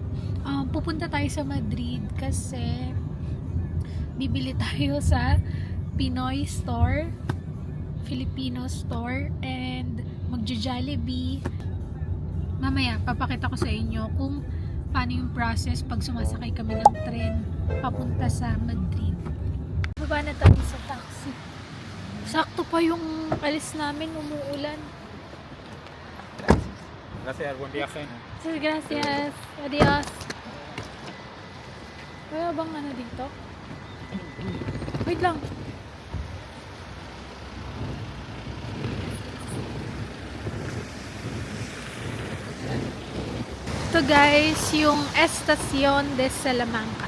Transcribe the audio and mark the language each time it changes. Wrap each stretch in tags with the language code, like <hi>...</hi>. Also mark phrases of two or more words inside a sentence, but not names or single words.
<tl>Pupunta tayo sa Madrid kasi bibili tayo sa Pinoy store,</tl> <en>Filipino store,</en> <tl>and magja-Jollibee. Mamaya, papakita ko sa inyo kung paano yung process pag sumasakay kami ng tren papunta sa Madrid. Baba na tayo sa taxi. Sakto pa yung alis namin, umuulan.</tl> <es>Gracias, buen viaje. So, gracias. Adios.</es> <tl>Kaya bang ano dito? Wait lang. Ito guys, yung Estación de Salamanca.</tl>